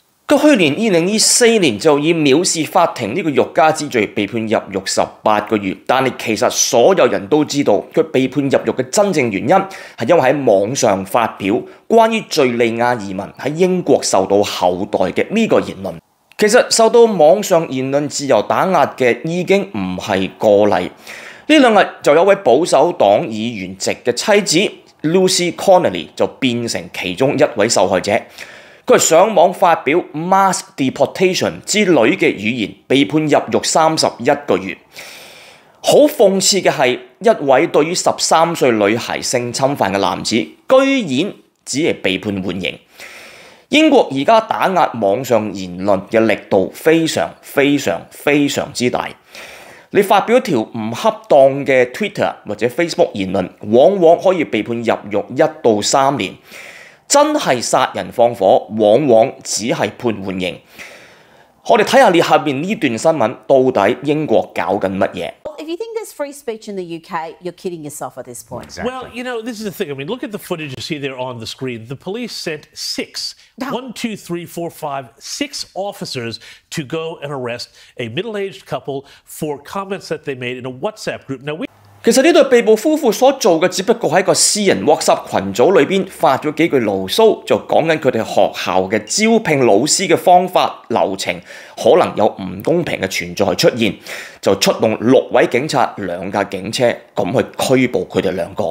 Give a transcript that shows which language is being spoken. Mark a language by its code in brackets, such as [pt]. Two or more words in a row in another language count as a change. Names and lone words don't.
[yue] 佢去年2024年就以藐視法庭呢個欲加之罪被判入獄18個月，但係其實所有人都知道佢被判入獄嘅真正原因係因為喺網上發表關於敘利亞移民喺英國受到厚待嘅呢個言論。其實受到網上言論自由打壓嘅已經唔係個例。呢2日就有位保守黨議員席嘅妻子 Lucy Connolly 就變成其中一位受害者。佢上網發表 [en] mass deportation [yue] 之類嘅語言，被判入獄31個月。好諷刺嘅係，一位對於13歲女孩性侵犯嘅男子，居然只係被判緩刑。英國而家打壓網上言論嘅力度非常之大。你發表一條唔恰當嘅 Twitter 或者 Facebook 言論，往往可以被判入獄1到3年。真係殺人放火，往往只係判緩刑。我哋睇下你下邊呢段新聞，到底英國搞緊乜嘢 [en] ？If you think there's free speech in the UK, you're kidding yourself at this point. Exactly. Well, you know, this is the thing. I mean, look at the footage you see there on the screen. The police sent 6 officers to go and arrest a middle-aged couple for comments that they made in a WhatsApp group. Now, [yue] 其實呢對被捕夫婦所做嘅只不過喺一個私人 WhatsApp 群組裏邊發咗幾句牢騷，就講緊佢哋學校嘅招聘老師嘅方法流程可能有唔公平嘅存在出現，就出動6位警察、2架警車咁去拘捕佢哋2個。